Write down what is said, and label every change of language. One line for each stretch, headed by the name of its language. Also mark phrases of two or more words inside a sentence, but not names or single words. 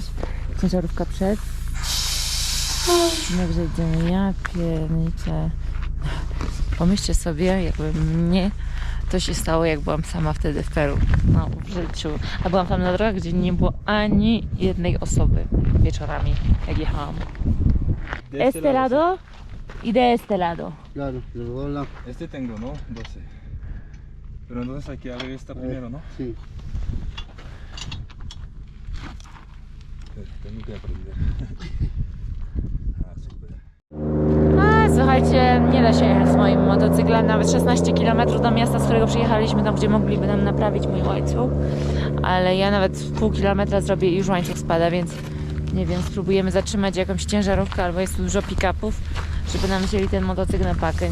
Polish: Ciężarówka przed. Także idziemy. Ja pierniczę. Pomyślcie sobie, jakby mnie to się stało, jak byłam sama wtedy w Peru. No, w życiu. A byłam tam na drogach, gdzie nie było ani jednej osoby wieczorami, jak jechałam.
Spanish: Este lado y de este lado. Claro, luego la... Este tengo, ¿no? 12. Pero entonces hay que abrir esta primero, ¿no? Sí. Tengo que aprender. Ah, super.
Polish: A, słuchajcie, nie da się jechać z moim motocyklem nawet 16 km do miasta, z którego przyjechaliśmy, tam gdzie mogliby nam naprawić mój łańcuch. Ale ja nawet pół kilometra zrobię i już łańcuch spada, więc nie wiem, spróbujemy zatrzymać jakąś ciężarówkę, albo jest tu dużo pick-upów, żeby nam wzięli ten motocykl na pakę.